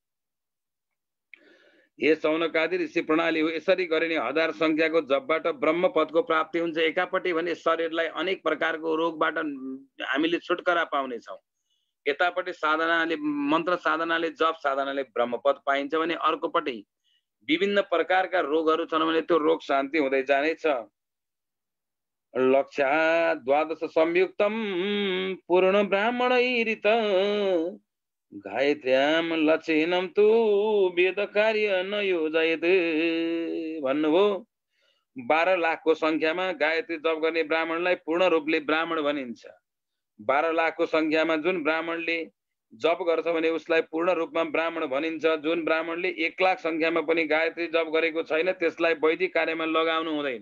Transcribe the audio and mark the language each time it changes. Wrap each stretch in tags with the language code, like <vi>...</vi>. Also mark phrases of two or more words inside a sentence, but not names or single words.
<ne>हे सौनकादि ऋषि प्रणाली हो, यसरी गरिने 1000 संख्याको जपबाट ब्रह्म पदको प्राप्ति हुन्छ। एकापट्टि भने शरीरलाई अनेक प्रकारको रोगबाट हामीले छुटकारा पाउनेछौँ, यतापट्टि साधनाले मन्त्र साधनाले जप साधनाले ब्रह्म पद पाइन्छ भने अर्कोपट्टि विभिन्न प्रकारका रोगहरू छन् भने त्यो रोग शान्ति हुँदै जानेछ।</ne> <sa>लक्ष्या 12 संयुक्तम पूर्ण ब्राह्मणैरित गायत्र्याम लक्षिणम तु वेद कार्य न योजयत भन्नुभयो।</sa> <ne>12 लाखको संख्यामा गायत्री जप गर्ने ब्राह्मणलाई पूर्ण रूपले ब्राह्मण भनिन्छ। 12 लाखको संख्यामा जुन ब्राह्मणले जप गर्छ भने उसलाई पूर्ण रूपमा ब्राह्मण भनिन्छ। जुन ब्राह्मणले 1 लाख संख्यामा पनि गायत्री जप गरेको छैन त्यसलाई वैदिक कार्यमा लगाउनु हुँदैन।</ne>